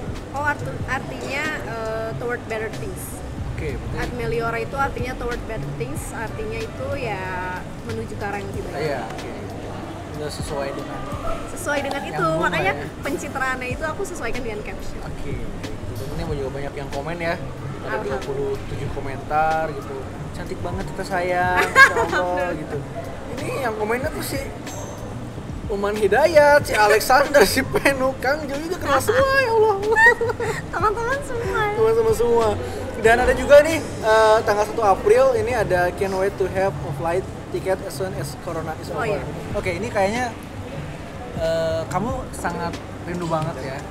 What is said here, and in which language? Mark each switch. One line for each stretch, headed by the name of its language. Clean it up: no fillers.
Indonesian: Oh, artinya
English: toward better things.
Indonesian: Oke, berarti
Latin: Ad meliora
Indonesian: itu artinya
English: toward better things,
Indonesian: artinya itu ya menuju ke arah yang lebih baik. iya, oke. Udah sesuai dengan Sesuai dengan itu, Nyambung lah makanya ya. pencitraannya itu aku sesuaikan dengan caption. Oke, gitu. Ini juga banyak yang komen ya. Ada Alhamdulillah. 27 komentar gitu. Cantik banget kita sayang, Masya Allah gitu. Ini yang komennya tuh si Uman Hidayat, si Alexander, si Penu, Kang Jo juga kenal semua ya Allah. Teman-teman semua. Teman-teman semua. Dan ada juga nih tanggal 1 April ini ada
English: can't wait to have a flight ticket as soon as Corona is over.
Indonesian: Oh, iya. Oke, ini kayaknya kamu sangat rindu banget ya.